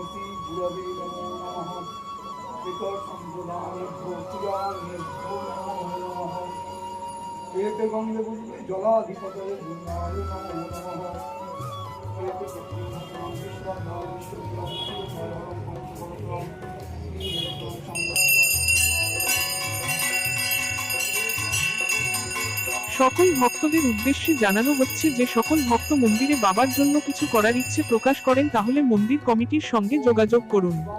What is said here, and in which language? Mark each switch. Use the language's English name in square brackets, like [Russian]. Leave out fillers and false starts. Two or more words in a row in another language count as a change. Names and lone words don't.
[Sanskrit] श्रीगुरवे नमो नमः एते सम्प्रदानेभ्यो चिरानेभ्यो नमो नमः एते गन्धपुष्पे जलाधिपतये गुणाय नमो नमः एते सत्यं विश्वदां विश्वबीजं निखिलभयहरं पञ्चवक्त्रं त्रिनेत्रं [Bangla] সকল ভক্তদের উদ্দেশ্যে জানানো হচ্ছে যে সকল ভক্ত মন্দিরে বাবার জন্য কিছু করার ইচ্ছে প্রকাশ করেন তাহলে মন্দির কমিটির সঙ্গে যোগাযোগ করুন।